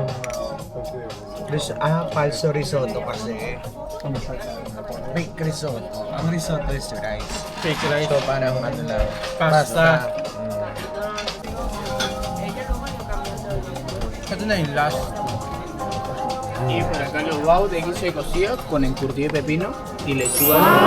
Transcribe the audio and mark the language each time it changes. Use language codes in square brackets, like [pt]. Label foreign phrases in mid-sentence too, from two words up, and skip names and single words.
[es] Falso risotto kasi. [en] Fake risotto. Ang risotto is rice. Fake rice. [tl] So parang ano lang. Pasta. Ito na yung last. [es] Y por acá los wow de guiso de cocido con encurtido de pepino y lechuga.